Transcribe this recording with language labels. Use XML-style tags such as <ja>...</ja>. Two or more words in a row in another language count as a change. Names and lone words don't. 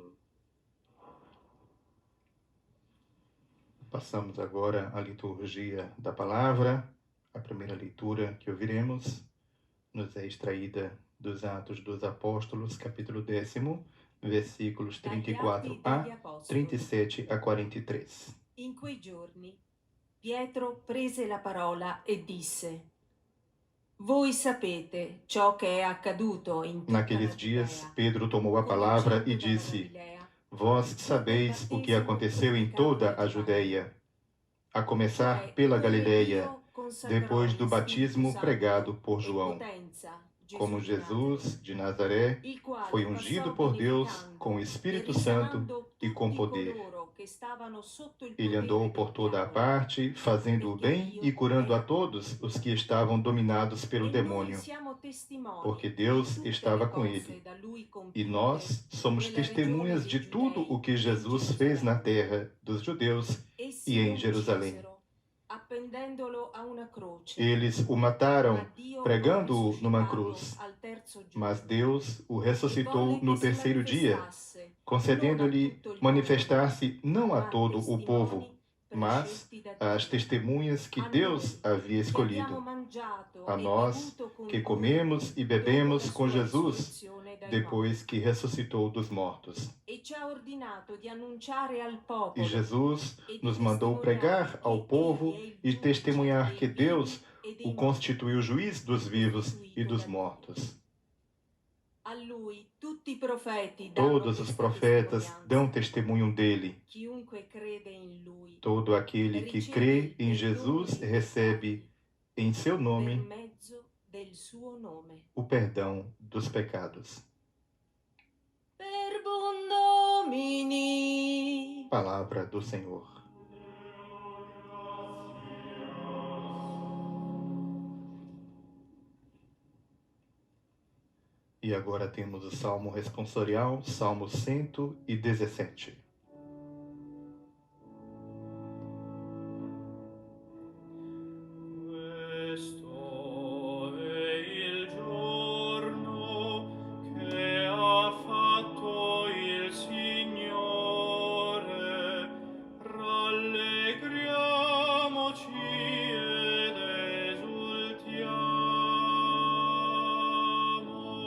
<pt>Passamos agora à liturgia da palavra. A primeira leitura que ouviremos nos é extraída dos Atos dos Apóstolos, capítulo 10, versículos 34a, 37 a 43.</pt> <it>In quei giorni Pietro prese la parola e disse: Voi sapete ciò che è accaduto in tutta la</it> <pt>Naqueles dias,</pt> <it>Giudea,</it> <pt>Pedro tomou a palavra e</pt> <it>cominciando dalla</it> <pt>disse:</pt> <it>Galilea,</it> <pt>Vós sabeis o que aconteceu em toda a Judéia, a começar pela Galileia, depois do batismo pregado por João. como</pt> <it>Gesù di</it> <pt>Jesus de Nazaré</pt> <it>il quale</it> <pt>foi</pt> <it>passò</it> <pt>ungido por Deus beneficando com o e Espírito Santo</pt> <it>risanando</it> <pt>e com</pt> <it>tutti</it> <pt>poder.</pt> <it>coloro che stavano sotto il</it> <pt>Ele andou</pt> <it>potere</it> <pt>por</pt> <it>del</it> <pt>toda a</pt> <it>diavolo,</it> <pt>parte, fazendo o</pt> <it>perché</it> <pt>bem e</pt> <it>Dio</it> <pt>curando a</pt> <it>era con</it> <pt>todos os que estavam dominados pelo</pt> <it>e noi</it> <pt>demônio,</pt> <it>siamo</it> <pt>porque</pt> <it>testimoni di</it> <pt>Deus</pt> <it>tutte</it> <pt>estava</pt> <it>le</it> <pt>com ele.</pt> <it>cose da lui</it> <pt>E</pt> <it>compiute</it> <pt>nós somos</pt> <it>nella regione</it> <pt>testemunhas</pt> <it>dei</it> <pt>de tudo o</pt> <it>Giudei</it> <pt>que</pt> <it>e in</it> <pt>Jesus fez na</pt> <it>Gerusalemme.</it> <pt>terra dos judeus e</pt> <it>Essi lo</it> <pt>em Jerusalém.</pt> <it>uccisero, appendendolo a una croce,</it> <pt>Eles o</pt> <it>ma</it> <pt>mataram,</pt> <it>Dio lo</it> <pt>pregando-o numa</pt> <it>risuscitato</it> <pt>cruz,</pt> <it>al terzo</it> <pt>mas</pt> <it>giorno</it> <pt>Deus o</pt> <it>e</it> <pt>ressuscitou</pt> <it>volle</it> <pt>no</pt> <it>che si</it> <pt>terceiro dia,</pt> <it>manifestasse non a</it> <pt>concedendo-lhe</pt> <it>tutto il popolo,</it> <pt>manifestar-se não a</pt> <it>ma a</it> <pt>todo o povo,</pt> <it>testimoni</it> <pt>mas</pt> <it>prescelti da</it> <pt>às</pt> <it>Dio.</it> <pt>testemunhas que</pt> <it>A</it> <pt>Deus</pt> <it>noi</it> <pt>havia</pt> <it>che abbiamo</it> <pt>escolhido,</pt> <it>mangiato</it> <pt>a</pt> <it>e</it> <pt>nós</pt> <it>bevuto con</it> <pt>que</pt> <it>lui</it> <pt>comemos e</pt> <it>dopo la</it> <pt>bebemos com</pt> <it>sua</it> <pt>Jesus</pt> <it>risurrezione dai</it> <pt>depois</pt> <it>morti.</it> <pt>que ressuscitou dos mortos.</pt> <it>E ci ha ordinato di annunciare al</it> <pt>E</pt> <it>popolo</it> <pt>Jesus</pt> <it>e di</it> <pt>nos mandou</pt> <it>testimoniare</it> <pt>pregar ao</pt> <it>che egli</it> <pt>povo</pt> <it>è il</it> <pt>e</pt> <it>giudice</it> <pt>testemunhar</pt> <it>dei</it> <pt>que Deus</pt> <it>vivi e</it> <pt>o</pt> <it>dei morti,</it> <pt>constituiu juiz dos vivos e</pt> <it>costituito</it> <pt>dos</pt> <it>da Dio.</it> <pt>mortos.</pt> <it>A lui tutti i profeti danno</it> <pt>Todos os</pt> <it>questa</it> <pt>profetas dão</pt> <it>testimonianza.</it> <pt>testemunho dele.</pt> <it>Chiunque crede in lui</it> <pt>Todo aquele que crê</pt> <it>riceve</it> <pt>em</pt> <it>dei doni</it> <pt>Jesus recebe</pt> <it>illimitati</it> <pt>em seu</pt> <it>per</it> <pt>nome</pt> <it>mezzo del suo nome.</it> <pt>o perdão dos pecados.</pt> <la>Per bon Domini.</la> <pt>Palavra do Senhor. E agora temos o Salmo responsorial, Salmo 117.</pt> <it>Questo è il giorno che ha fatto il Signore, rallegriamoci ed esultiamo.</it>